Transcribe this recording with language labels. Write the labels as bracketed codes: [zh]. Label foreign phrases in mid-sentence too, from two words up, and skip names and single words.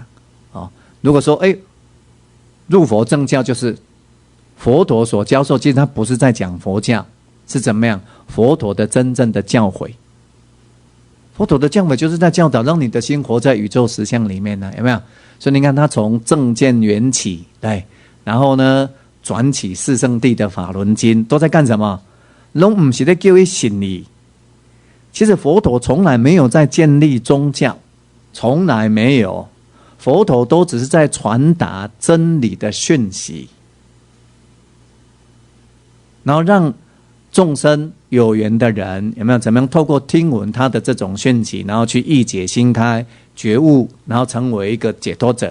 [zh] 哦，如果說入佛正教就是佛陀所教授，其實他不是在講佛教，是怎麼樣？佛陀的真正的教誨。佛陀的教誨就是在教導，讓你的心活在宇宙實相裡面呢，有沒有？所以你看，他從正見緣起，對，然後呢，轉起四聖諦的法輪經，都在幹什麼？都不是在叫你信你。其實佛陀從來沒有在建立宗教，從來沒有，佛陀都只是在傳達真理的訊息，然後讓眾生有緣的人有沒有怎麼樣透過聽聞他的這種訊息，然後去意解心開覺悟，然後成為一個解脫者。